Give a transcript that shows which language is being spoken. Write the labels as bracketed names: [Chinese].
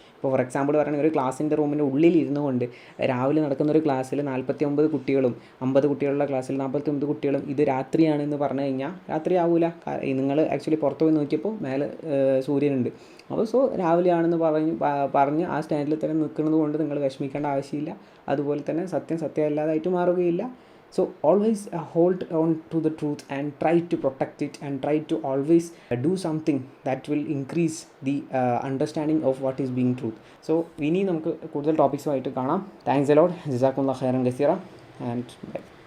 [Malayalam] ഇപ്പോൾ for example പറയുകയാണെങ്കിൽ ഒരു ക്ലാസ്സിൻ്റെ റൂമിൻ്റെ ഉള്ളിൽ ഇരുന്നു കൊണ്ട് രാവിലെ നടക്കുന്ന ഒരു ക്ലാസ്സിൽ 49 കുട്ടികളും 50 കുട്ടികളുള്ള ക്ലാസ്സിൽ 49 കുട്ടികളും ഇത് രാത്രിയാണെന്ന് പറഞ്ഞു കഴിഞ്ഞാൽ രാത്രി ആവില്ല. നിങ്ങൾ ആക്ച്വലി പുറത്ത് പോയി നോക്കിയപ്പോൾ മേലെ സൂര്യനുണ്ട്. അപ്പോൾ സോ രാവിലെയാണെന്ന് പറഞ്ഞ് ആ സ്റ്റാൻഡിൽ തന്നെ നിൽക്കുന്നത് കൊണ്ട് നിങ്ങൾ വിഷമിക്കേണ്ട ആവശ്യമില്ല. അതുപോലെ തന്നെ സത്യം അല്ലാതായിട്ട് മാറുകയില്ല. [English] So always hold on to the truth and try to protect it and try to always do something that will increase the understanding of what is being truth. [Malayalam] So ഇനി നമുക്ക് കൂടുതൽ ടോപ്പിക്സുമായിട്ട് കാണാം. [English] Thanks a lot. [Arabic] ജസാക്കുമുല്ലാഹ് ഖൈറൻ കസീറ [English] and bye.